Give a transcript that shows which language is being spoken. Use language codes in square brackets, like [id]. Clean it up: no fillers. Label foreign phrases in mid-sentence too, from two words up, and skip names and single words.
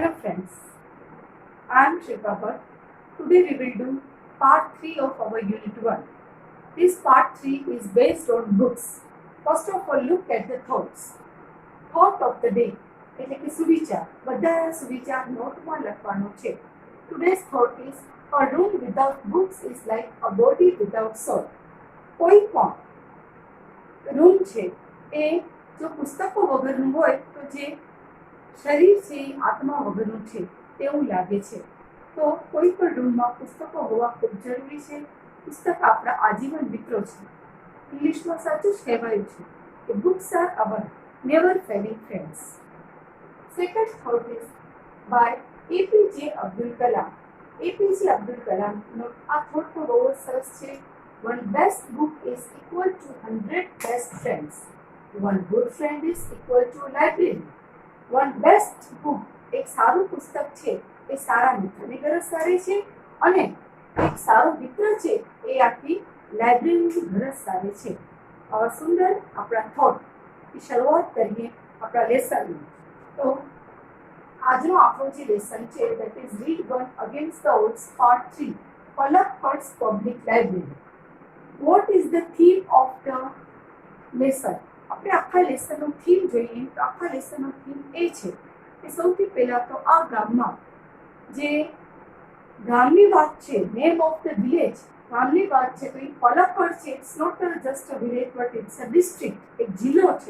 [en] friends. I am Shilpa Bhatt. Today we will do part 3 of our unit 1. This part 3 is based on books. First of all, look at the thoughts. Thought of the day [gu] એટલે કે સુવિચાર. બધા સુવિચાર નોટમાં લખવાનો છે. [en] Today's thought is a room without books is like a body without soul. [gu] કોઈ પણ રૂમ છે એ જો પુસ્તકો વગરનું હોય તો જે શરીર છે એ આત્મા વગરનું છે તેવું લાગે છે. તો કોઈ પણ રૂમમાં પુસ્તકો હોવા ખૂબ જરૂરી છે. પુસ્તક આપણા આજીવન મિત્રો છે. ઇંગ્લિશમાં સાચું જ કહેવાયું છે કે [en] books are our never failing friends. Second thought is by APJ Abdul Kalam. [gu] APJ Abdul Kalam નો આ thought તો બહુ સરસ છે. [en] One best book is equal to 100 best friends. One good friend is equal to a library. One best book [gu] એક સારું પુસ્તક છે એ સારા મિત્રની ગરજ સારી છે અને એક સારો મિત્ર છે એ આખી લાઇબ્રેરીની ગરજ સારી છે. સુંદર આપણા થોટની શરૂઆત કરીએ આપણા લેસનની. તો આજનો આપણો જે લેસન છે [en] that is read one against the odds part 3 Palakkad's public library. What is the theme of the lesson? [gu] આપણે આખા લેસનનો થીમ જોઈએ તો આખા લેસનનો થીમ એ છે કે સૌથી પહેલા તો આ ગામમાં જે ગામની વાત છે [en] name of the village [gu] ગામની વાત છે તો એ પલક્કડ છે. [en] it's not just a village but it's a district [gu] એક જિલ્લો છે.